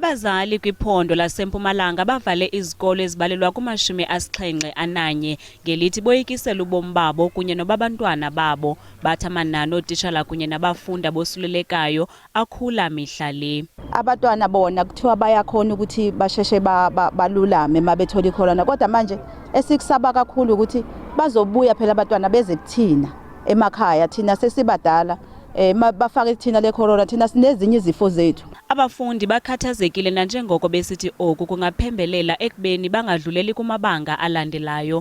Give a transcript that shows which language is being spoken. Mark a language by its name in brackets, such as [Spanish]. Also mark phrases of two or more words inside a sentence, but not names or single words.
[Xhosa] Abazali kwiphondo laseMpumalanga bavale izikolo ezibalelwa ku-71 ngelithi boyikisela ubomi babo kunye nobabantwana babo. Bathi amanani looTitshala kunye nabafundi abosulelekayo akhula mihla le. [Zulu] Abantwana bona kuthiwa bayakhona ukuthi basheshe balulame mabethola iCorona, kodwa manje esikusaba kakhulu ukuthi bazobuya phela abantwana beze kuthina emakhaya, thina sesibadala. Bafake thina leCorona, thina sinezinye izifo zethu. [Xhosa] Abafundi bakhathazekile nanjengoko besithi oku kungaphembelela ekubeni bangadluleli kumabanga alandelayo.